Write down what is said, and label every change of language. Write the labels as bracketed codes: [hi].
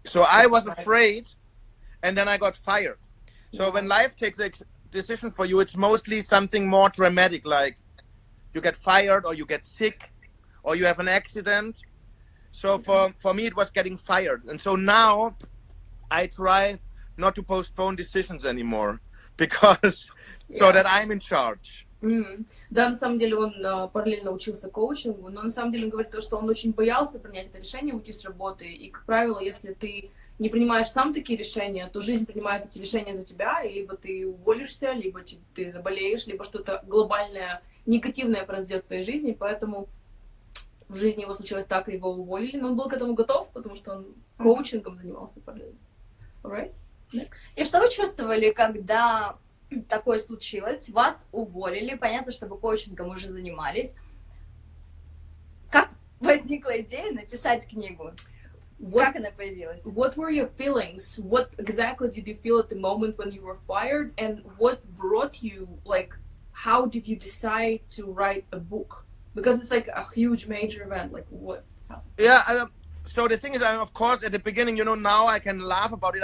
[en] So I was afraid, and then I got fired. So when life takes a decision for you, it's mostly something more dramatic, like you get fired, or you get sick, or you have an accident. So for me, it was getting fired. And so now I try not to postpone decisions anymore, because so that I'm in charge. [ru] Да, на самом деле он параллельно учился коучингу, но на самом деле он говорит то, что он очень боялся принять это решение, уйти с работы. И, как правило, если ты не принимаешь сам такие решения, то жизнь принимает эти решения за тебя, и либо ты уволишься, либо ты заболеешь, либо что-то глобальное, негативное произойдет в твоей жизни. Поэтому в жизни его случилось так, и его уволили, но он был к этому готов, потому что он коучингом занимался параллельно. [en] Alright? Next. [ru] И что вы чувствовали, когда такое случилось, вас уволили, понятно, что вы коучингом уже занимались. Как возникла идея написать книгу? Как она появилась? [en] What were your feelings? What exactly did you feel at the moment when you were fired? And what brought you, like, how did you decide to write a book? Because it's like a huge major event, like what? Yeah, so the thing is, of course, at the beginning, you know, now I can laugh about it.